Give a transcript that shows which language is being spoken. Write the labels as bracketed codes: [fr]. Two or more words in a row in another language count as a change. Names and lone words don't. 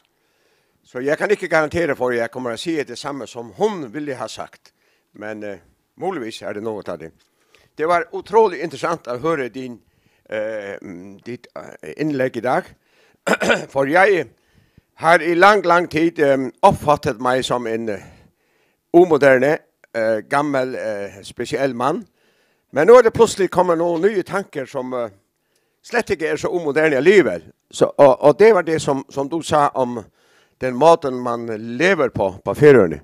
[no] Så jeg kan ikke garantere for at jeg kommer at si det samme som hun ville ha sagt. Men muligvis er det noe av det. Det var utrolig interessant å høre ditt inlägg i dag. [sv] For jeg har i lang tid uppfattat mig som en omoderne, gammel, speciell man. Men nu är det plötsligt kommer några nya tankar som slett inte är så [da] omoderne alligevel. [sv] Och det var det som du sa om den maten man lever på Färöarna.